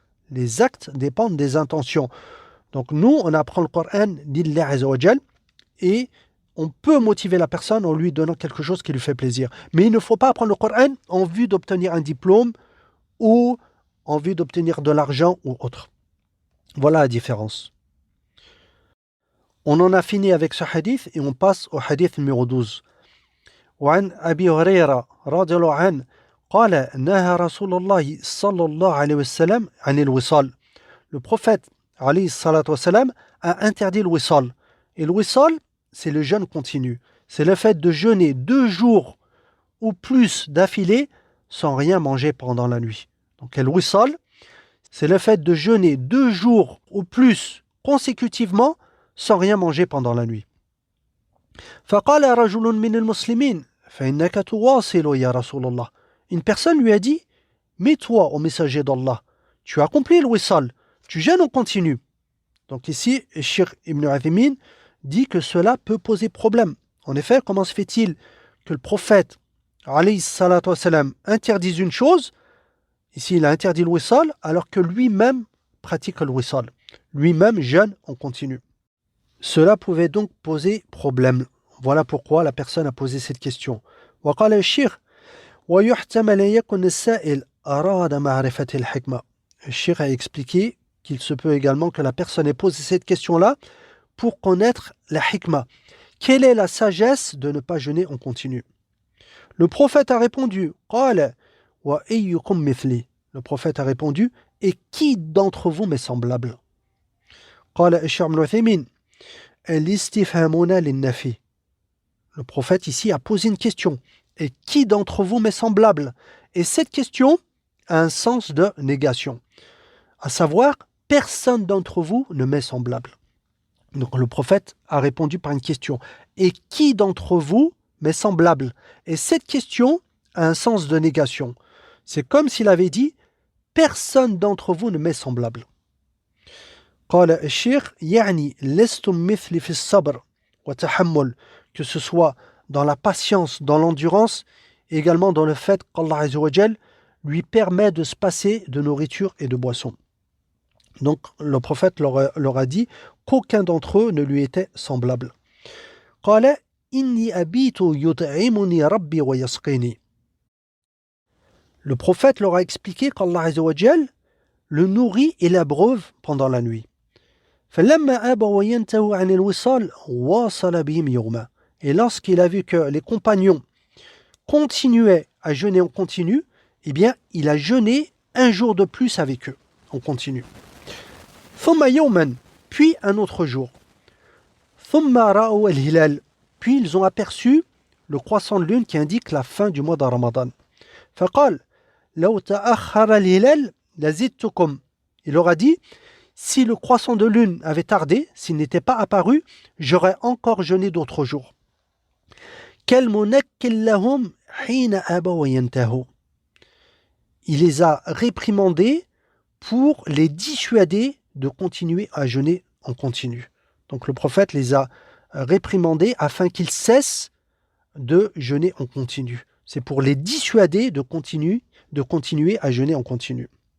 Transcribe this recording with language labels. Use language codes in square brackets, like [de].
[fr] Les actes dépendent des intentions. Donc nous, on apprend le Coran d'Illah Azza wa Jal et on peut motiver la personne en lui donnant quelque chose qui lui fait plaisir. Mais il ne faut pas apprendre le Coran en vue d'obtenir un diplôme ou en vue d'obtenir de l'argent ou autre. Voilà la différence. On en a fini avec ce hadith et on passe au hadith numéro 12. [ar] وعن أبي هريرة رضي الله عنه قال نهى رسول الله صلى الله عليه وسلم عن الوصال. [fr] Le prophète [ar] عليه الصلاة والسلام [fr] a interdit le wissal. Et le wissal, c'est le jeûne continu. C'est le fait de jeûner 2 jours ou plus d'affilée sans rien manger pendant la nuit. Donc le wissal, c'est le fait de jeûner 2 jours ou plus consécutivement sans rien manger pendant la nuit. [ar] فقال رجل من المسلمين فإنك تواصل يا رسول الله. [fr] Une personne lui a dit, mais toi, au messager d'Allah, tu as accompli le wissal, tu jeûnes en continu. Donc ici, Cheikh Ibn Uthaymin dit que cela peut poser problème. En effet, comment se fait-il que le prophète, [ar] alayhi salatu wassalam, [fr] interdise une chose, ici il a interdit le wissal, alors que lui-même pratique le wissal. Lui-même jeûne en continu. Cela pouvait donc poser problème. Voilà pourquoi la personne a posé cette question. [ar] وقال الشيخ ويحتمل يكون السائل أراد معرفة الحكمة. [fr] Le Cheikh a expliqué qu'il se peut également que la personne ait posé cette question-là pour connaître la hikmah. Quelle est la sagesse de ne pas jeûner en continu? Le prophète a répondu [ar] قال وأيكم مثلي. [fr] Le prophète a répondu et qui d'entre vous m'est semblable? [ar] قال الشيخ ابن عثيمين الاستفهامون للنفي. [fr] Le prophète ici a posé une question. Et qui d'entre vous m'est semblable? Et cette question a un sens de négation. À savoir, personne d'entre vous ne m'est semblable. Donc le prophète a répondu par une question. Et qui d'entre vous m'est semblable? Et cette question a un sens de négation. C'est comme s'il avait dit, personne d'entre vous ne m'est semblable. [ar] قال الشيخ يعني لستم مثلي في الصبر وتحمل, [fr] que ce soit dans la patience, dans l'endurance, et également dans le fait qu'Allah Azza wa Jal lui permet de se passer de nourriture et de boisson. Donc le prophète leur a dit qu'aucun d'entre eux ne lui était semblable. [ar] قال إني أبيت يطعمني ربي ويسقيني. [fr] Le prophète leur a expliqué qu'Allah Azza wa Jal le nourrit et l'abreuve pendant la nuit. [ar] فلما أبوا ينتهوا عن الوصال واصل بهم يوما. [fr] Et lorsqu'il a vu que les compagnons continuaient à jeûner en continu, eh bien, il a jeûné 1 jour de plus avec eux, en continu. [ar] ثم يوما, [fr] puis un autre jour. [ar] ثم رأوا الهلال, [fr] puis ils ont aperçu le croissant de lune qui indique la fin du mois de Ramadan. [ar] فقال لو تأخر الهلال لزدتكم. [fr] Il leur a dit, si le croissant de lune avait tardé, s'il n'était pas apparu, j'aurais encore jeûné d'autres jours. [ar] كالمنكل لهم حين أبوا ينتهوا. [fr] Il les a réprimandés pour les dissuader de continuer à jeûner en continu. Donc le prophète les a réprimandés afin qu'ils cessent de jeûner en continu. C'est pour les dissuader de continuer à jeûner en continu.